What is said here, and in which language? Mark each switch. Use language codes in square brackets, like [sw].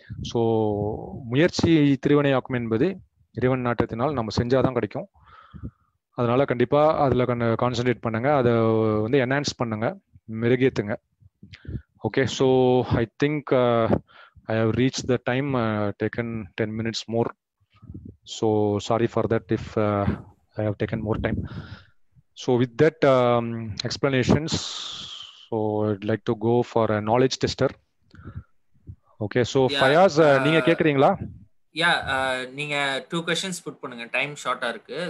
[ta] So முயற்சி திருவினையாக்கும் என்பது இறைவன் நாட்டத்தினால் நம்ம செஞ்சாதான் கிடைக்கும். அதனால கண்டிப்பா அதுல கான்சென்ட்ரேட் பண்ணுங்க, அதை வந்து என்ஹான்ஸ் பண்ணுங்க, மெருகேத்துங்க. [en] Okay, so I think I have reach the time, taken 10 minutes more. So sorry for that if I have taken more time. So with that explanations, so I'd like to go for a knowledge tester. Okay, so yeah, Fayaz, [ta] நீங்க கேக்குறீங்களா? நீங்க 2 questions put பண்ணுங்க, time ஷார்ட்டா இருக்கு.